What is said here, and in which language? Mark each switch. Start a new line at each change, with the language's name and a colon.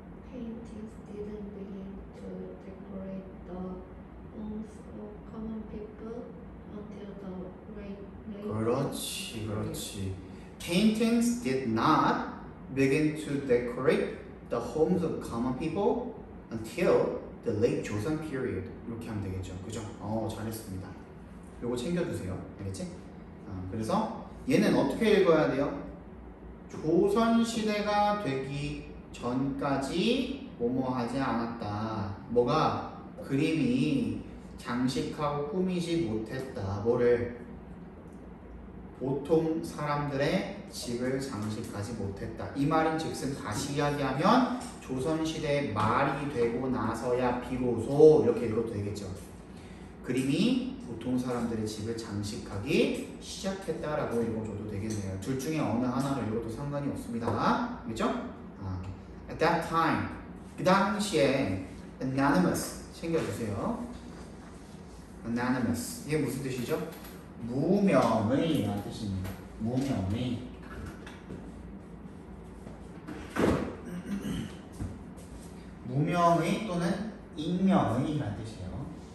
English: Paintings didn't begin to decorate the homes of common people until the late
Korean: 그렇지.
English: Paintings did not begin to decorate the homes of common people until the late Joseon period.
Korean: 이렇게 하면 되겠죠. 그죠? 잘했습니다. 요거 챙겨주세요. 알겠지? 그래서 얘는 어떻게 읽어야 돼요? 조선시대가 되기 전까지 뭐뭐 하지 않았다. 뭐가? 그림이 장식하고 꾸미지 못했다. 뭐를? 보통 사람들의 집을 장식하지 못했다. 이 말인 즉슨 다시 이야기하면 조선시대 말이 되고 나서야 비로소 이렇게 읽어도 되겠죠. 그림이 보통 사람들의 집을 장식하기 시작했다라고 읽어줘도 되겠네요. 둘 중에 어느 하나를 읽어도 상관이 없습니다. 그렇죠?
English: At that time,
Korean: 그 당시에
English: anonymous
Korean: 챙겨주세요. anonymous 이게 무슨 뜻이죠? 무명의 라는 뜻입니다. 무명의 무명의 또는 익명의 라는 뜻이에요.